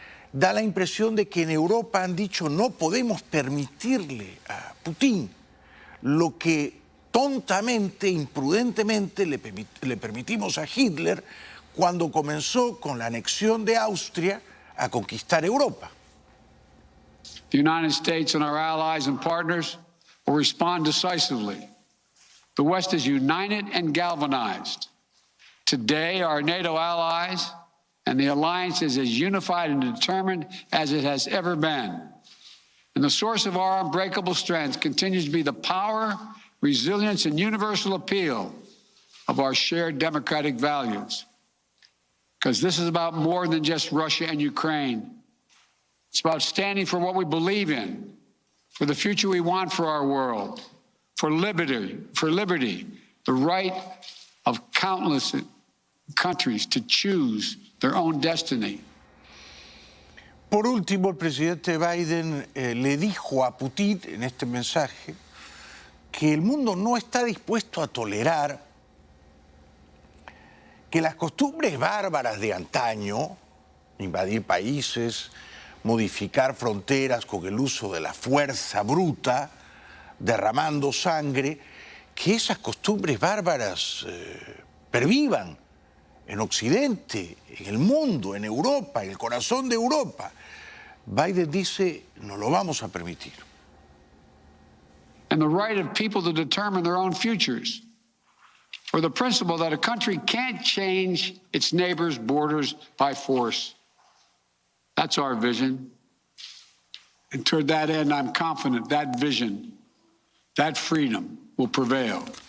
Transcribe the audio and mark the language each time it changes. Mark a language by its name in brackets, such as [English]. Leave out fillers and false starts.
[Spanish] Da la impresión de que en Europa han dicho no podemos permitirle a Putin lo que tontamente, imprudentemente le permitimos a Hitler cuando comenzó con la anexión de Austria a conquistar Europa. [English] The United States and our allies and partners will respond decisively. The West is united and galvanized. Today, our NATO allies and the alliance is as unified and determined as it has ever been. And the source of our unbreakable strength continues to be the power, resilience, and universal appeal of our shared democratic values. Because this is about more than just Russia and Ukraine. It's about standing for what we believe in, for the future we want for our world, for liberty, the right of countless countries to choose their own destiny. [Spanish] Por último, el presidente Biden le dijo a Putin en este mensaje que el mundo no está dispuesto a tolerar que las costumbres bárbaras de antaño, invadir países, modificar fronteras con el uso de la fuerza bruta, derramando sangre, que esas costumbres bárbaras pervivan en Occidente, en el mundo, en Europa, en el corazón de Europa. Biden dice, no lo vamos a permitir. [English] And the right of people to determine their own futures, or the principle that a country can't change its neighbors' borders by force. That's our vision. And toward that end, I'm confident that vision, that freedom will prevail.